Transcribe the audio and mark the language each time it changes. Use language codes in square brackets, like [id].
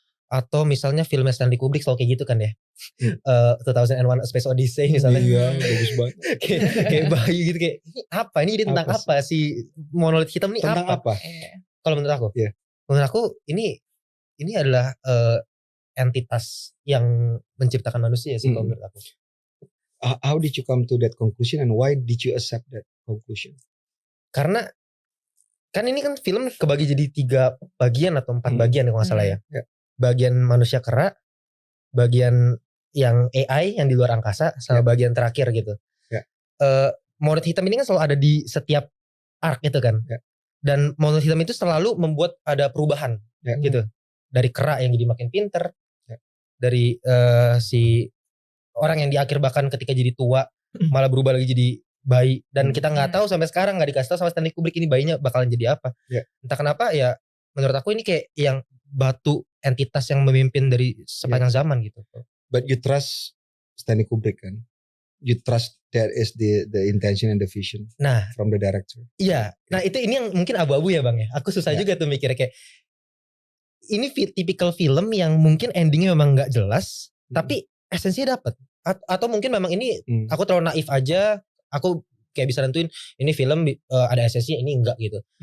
[id] Atau misalnya filmnya Stanley Kubrick selalu kayak gitu kan ya. 2001 A Space Odyssey misalnya. Iya, bagus banget. kayak bayi gitu, kayak ini apa? Ini jadi tentang apa si monolit hitam ini tentang apa? Kalau menurut aku, menurut aku ini adalah entitas yang menciptakan manusia sih kalau menurut aku. [en] How did you come to that conclusion and why did you accept that conclusion? [id] Karena kan ini kan film kebagi jadi 3 bagian atau 4 bagian kalau nggak salah ya. Bagian manusia kera, bagian yang AI yang di luar angkasa, sama bagian terakhir gitu. Monolit hitam ini kan selalu ada di setiap arc itu kan. Dan monolit hitam itu selalu membuat ada perubahan gitu. Dari kera yang jadi makin pinter, dari si orang yang di akhir bahkan ketika jadi tua malah berubah lagi jadi bayi, dan kita nggak tahu sampai sekarang, nggak dikasih tahu sama Stanley Kubrick ini bayinya bakalan jadi apa. Entah kenapa ya, menurut aku ini kayak yang batu entitas yang memimpin dari sepanjang zaman gitu. [en] But you trust Stanley Kubrick kan? You trust that is the intention and the vision from the director. [id] Iya. Nah ini yang mungkin abu-abu ya Bang ya. Aku susah juga tuh mikirnya, kayak ini tipikal film yang mungkin endingnya memang nggak jelas, tapi esensinya dapat. Atau mungkin memang ini aku terlalu naif aja. Aku kayak bisa nentuin ini film ada esensinya, ini enggak gitu.